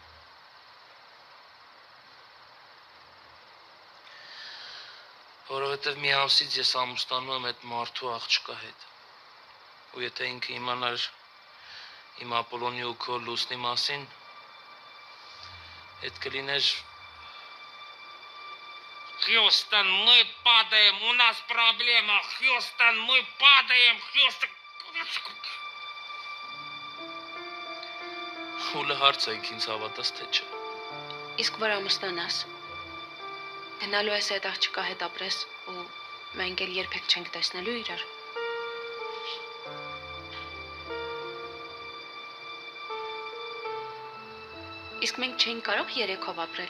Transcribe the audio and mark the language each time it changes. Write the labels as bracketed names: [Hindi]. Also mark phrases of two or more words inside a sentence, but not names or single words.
[Armenian] Որովհետև մի ամսից ես ամուսնանում եմ այդ մարդու աղջկա հետ։ Ու եթե ինքը իմանար իմ Ապոլոնի ու քո լուսնի մասին, այդ կլիներ [Russian] Хьюстон, мы падаем, у нас проблема. Хьюстон, мы падаем, Хьюстон. [Armenian] Ուլը հարց է ինձ հավատաս թե չէ։ Իսկ որ ամուսնանաս։ Գնալու ես այդ աղջկա հետ ապրես ու մենք էլ երբեք չենք տեսնելու իրար։ Իսկ մենք չենք կարող երեքով ապրել։